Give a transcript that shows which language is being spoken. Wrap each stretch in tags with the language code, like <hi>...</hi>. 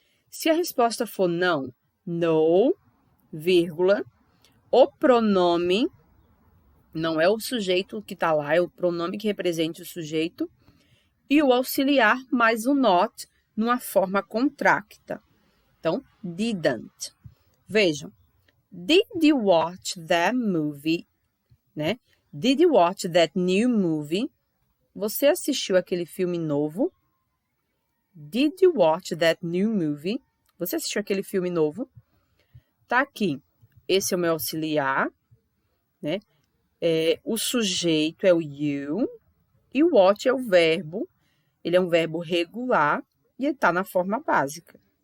<pt>Se a resposta for não, no, vírgula, o pronome, não é o sujeito que está lá, é o pronome que representa o sujeito, e o auxiliar mais o not, numa forma contracta. Então, didn't. Vejam,</pt> <en>did you watch that movie, né? Did you watch that new movie?</en> <pt>Você assistiu aquele filme novo?</pt> <en>Did you watch that new movie?</en> <pt>Você assistiu aquele filme novo? Tá aqui. Esse é o meu auxiliar, né? O sujeito é o you e o watch é o verbo. Ele é um verbo regular e ele tá na forma básica.</pt>